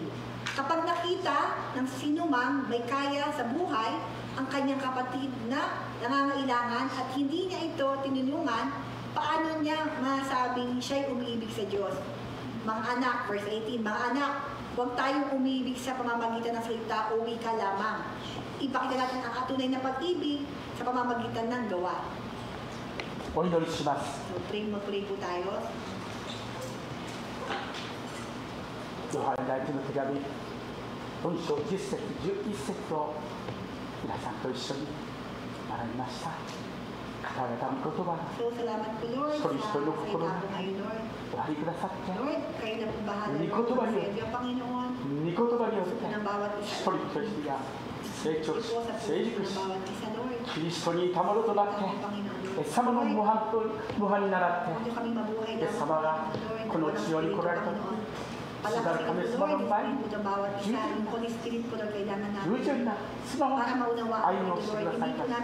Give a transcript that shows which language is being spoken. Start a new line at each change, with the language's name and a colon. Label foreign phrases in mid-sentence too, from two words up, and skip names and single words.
Filipino: Kapag nakita ng sinumang may kaya sa buhay ang kanyang kapatid na nangangailangan at hindi niya ito tinulungan, paano niya masabing siya'y umiibig sa Diyos? Mga anak, verse 18, mga anak, huwag tayong umiibig sa pamamagitan ng salita o wika lamang. Ipakita natin ang tunay na pag-ibig sa pamamagitan ng gawa.
Japanese: O 祈りします。
Filipino: So, mag-pray po tayo.
Japanese: ヨハネ第一の手紙、4章10節、11節を皆さんと一緒に学びました。語られた御言葉が一人一人の心にお入りくださって、御言葉によって一人一人が成長し、成熟し、キリストにいたものとなって、イエス様の模範に倣って、イエス様がこの地上に来られたとき、主なる神様の前に従順な素直な歩みをしてくださいました。